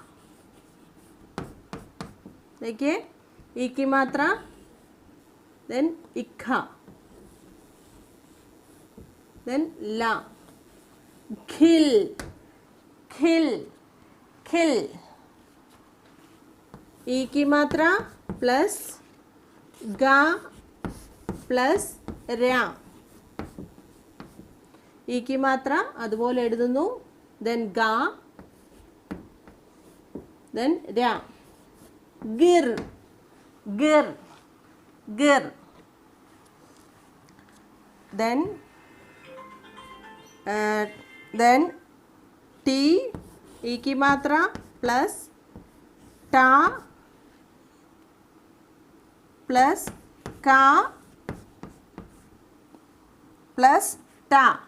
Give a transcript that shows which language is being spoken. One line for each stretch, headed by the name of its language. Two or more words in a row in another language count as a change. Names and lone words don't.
Hindi: देखिए ई की मात्रा, देन इखा, देन ला. खिल खिल खिल. ई की मात्रा प्लस गा प्लस ര. ഈ की मात्रा
Malayalam: അതുപോലെ എഴുതുന്നു.
English: then ഗ, then ര. ഗിർ ഗിർ ഗിർ.
Hindi: then टी, ई की मात्रा प्लस टा प्लस का प्लस टा.